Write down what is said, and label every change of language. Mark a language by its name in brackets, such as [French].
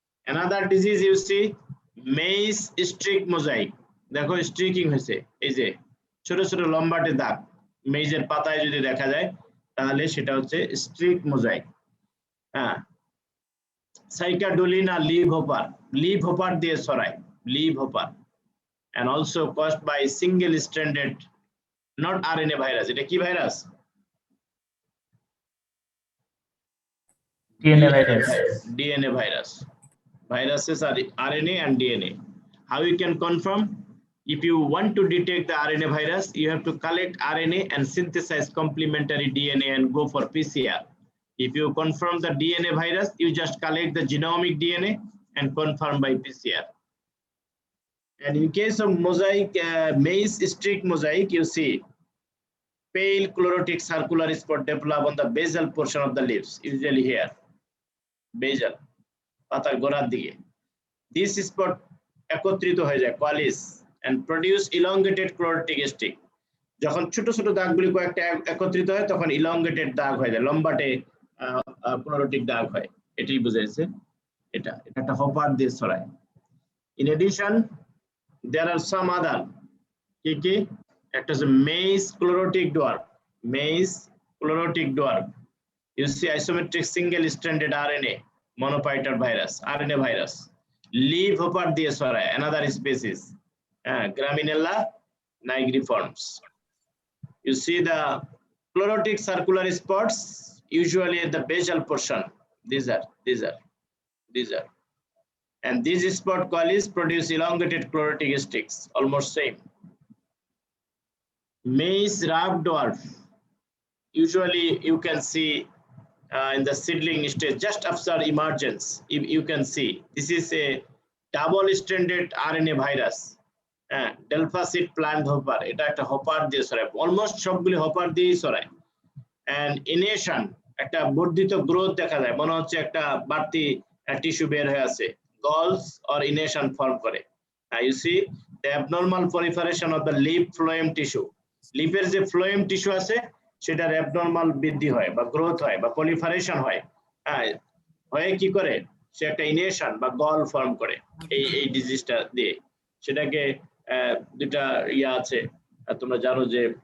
[English] Another disease you see, maize streak mosaic. [Bangla] দেখো স্ট্রিকিং হয়েছে, এই যে ছোট ছোট লম্বাটে দাগ মেইজের পাতায় যদি দেখা যায় তাহলে সেটা হচ্ছে Streak mosaic. সাইকাডোলিনা leave hopper, leave hopper দিয়ে ছড়ায়, leave hopper. [English] and also caused by single stranded, not RNA virus. [Bangla] এটা কি virus? [English] DNA virus. DNA virus. Viruses are RNA and DNA. How you can confirm? If you want to detect the RNA virus, you have to collect RNA and synthesize complementary DNA and go for PCR. If you confirm the DNA virus, you just collect the genomic DNA and confirm by PCR. And in case of mosaic, maize streak mosaic, you see pale chlorotic circular spot develop on the basal portion of the leaves, usually here, basal, [Bangla] পাতার গোড়ার দিকে. [English] This spot [Bangla] একত্রিত হয়ে যায়, [English] coalesce and produce elongated chlorotic streak. [Bangla] যখন ছোট ছোট দাগগুলি কয়েকটা একত্রিত হয় তখন elongated দাগ হয়ে যায়, লম্বাটে chlorotic দাগ হয়, এটাই বুঝাইছে। এটা একটা হপার দিয়ে ছড়ায়। [English] In addition, there are some other [Bangla] কি একটা হচ্ছে [English] maize chlorotic dwarf, maize chlorotic dwarf. You see isometric single stranded RNA monophyton virus, RNA virus, leaf hopper [Bangla] দিয়ে ছড়ায়, [English] another species, Graminella nigriforms. You see the chlorotic circular spots usually at the basal portion. These are and these spot coalesce produce elongated chlorotic streaks, almost same. Maize rough dwarf, usually you can see in the seedling stage just after emergence. You can see this is a double stranded RNA virus, delta seed plant hopper. [Bangla] এটা একটা hopper দিয়ে ছড়ায়, almost সবগুলি hopper দিয়েই ছড়ায়। [English] and ination, [Bangla] একটা বর্ধিত growth দেখা যায়, মনে হচ্ছে একটা বাড়তি টিস্যু বের হয়ে আছে, galls or ination ফর্ম করে। [English] You see the abnormal proliferation of the leaf phloem tissue. [Bangla] লিফের যে ফ্লোয়েম টিস্যু আছে সেটার অ্যাবনরমাল বৃদ্ধি হয় বা গ্রোথ হয় বা পলিফারেশন হয়, হয়ে কি করে সে একটা ইনেশন বা গল ফর্ম করে এই ডিজিজটা দিয়ে। সেটাকে দুটা ইয়া আছে, তোমরা জানো যে